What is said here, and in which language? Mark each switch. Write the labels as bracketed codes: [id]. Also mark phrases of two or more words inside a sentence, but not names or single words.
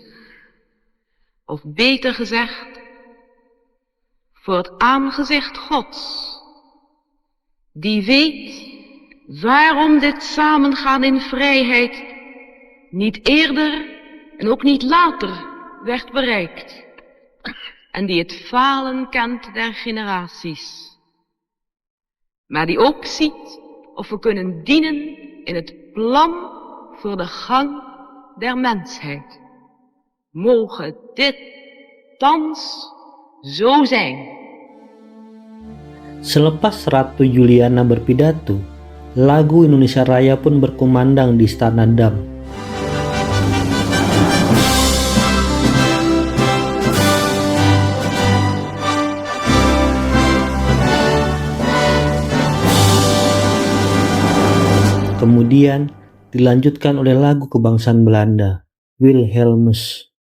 [nl] of beter gezegd, voor het aangezicht Gods, die weet waarom dit samengaan in vrijheid niet eerder en ook niet later werd bereikt, en die het falen kent der generaties, maar die ook ziet of we kunnen dienen in het plan voor de gang der mensheid. Moge dit thans zo zijn. [id] Selepas Ratu Juliana berpidato, lagu Indonesia Raya pun berkumandang di Istana Dam. Kemudian dilanjutkan oleh lagu kebangsaan Belanda, Wilhelmus.